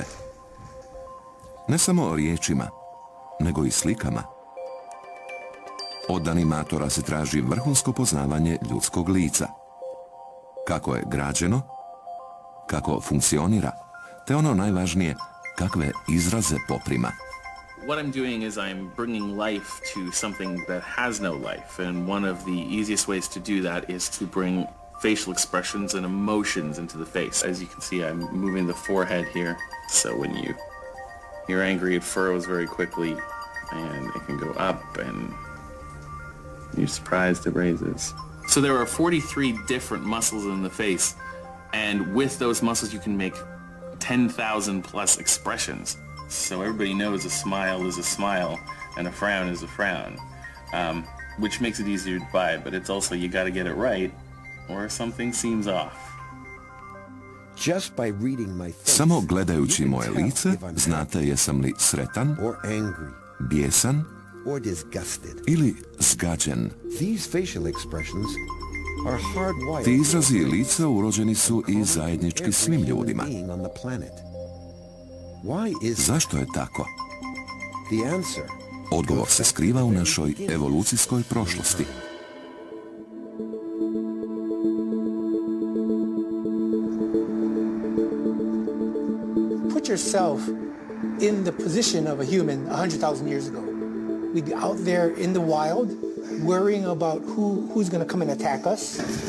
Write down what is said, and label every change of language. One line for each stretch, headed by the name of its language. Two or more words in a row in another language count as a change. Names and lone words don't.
Croatian: Ne samo riječima, nego i slikama. Od animatora se traži vrhunsko poznavanje ljudskog lica. Kako je građeno, kako funkcionira, te ono najvažnije, kakve izraze poprima.
English: What I'm doing is I'm bringing life to something that has no life, and one of the easiest ways to do that is to bring facial expressions and emotions into the face. As you can see, I'm moving the forehead here, so when you're angry, it furrows very quickly, and it can go up, and you're surprised it raises. So there are 43 different muscles in the face, and with those muscles you can make 10,000 plus expressions. So everybody knows a smile is a smile, and a frown is a frown, which makes it easier to buy, but it's also you got to get it right, or something seems off.
Croatian: Samo gledajući moje lice znate jesam li sretan, bijesan ili zgađen. Ti izrazi lica urođeni su i zajednički svim ljudima. Zašto je tako? Odgovor se skriva u našoj evolucijskoj prošlosti.
English: Put yourself in the position of a human 100,000 years ago. We'd be out there in the wild, worrying about who's going to come and attack us.